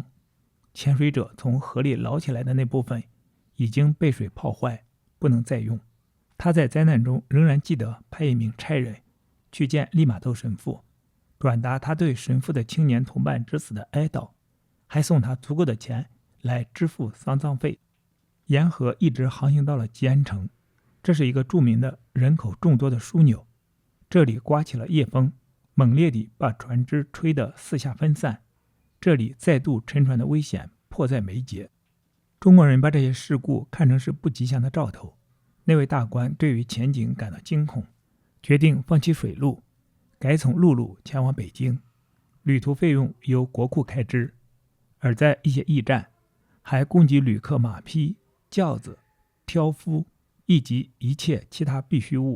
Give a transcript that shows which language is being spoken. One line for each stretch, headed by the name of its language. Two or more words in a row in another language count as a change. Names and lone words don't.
Chinese: 潛水者從河裡撈起來的那部分已經被水泡壞，不能再用。他在災難中仍然記得派一名差人去見利瑪竇神父，轉達他對神父的青年同伴之死的哀悼，還送他足夠的錢來支付喪葬費。沿河一直航行到了吉安城，這是一個著名的人口眾多的樞紐。這裡颳起了夜風，猛烈地把船只吹得四下分散。這裡再度沉船的危險迫在眉睫。中國人把這些事故看成是不吉祥的兆頭。那位大官對於前景感到驚恐，決定放棄水路，改從陸路前往北京。旅途費用由國庫開支，而在一些驛站還供給旅客馬匹、轎子、挑夫以及一切其他必需物。